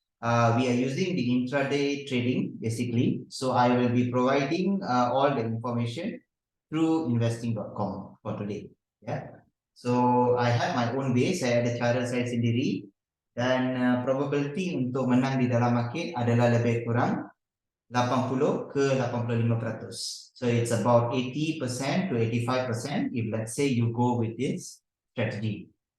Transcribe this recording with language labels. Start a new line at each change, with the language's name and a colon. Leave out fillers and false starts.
English: We are using the intraday trading basically. So I will be providing all the information through investing.com for today. Yeah. So I have my own way,
Malay: saya ada cara saya sendiri dan probability untuk menang di dalam market adalah lebih kurang 80 ke 85%.
English: So it's about 80% to 85% if let's say you go with this strategy.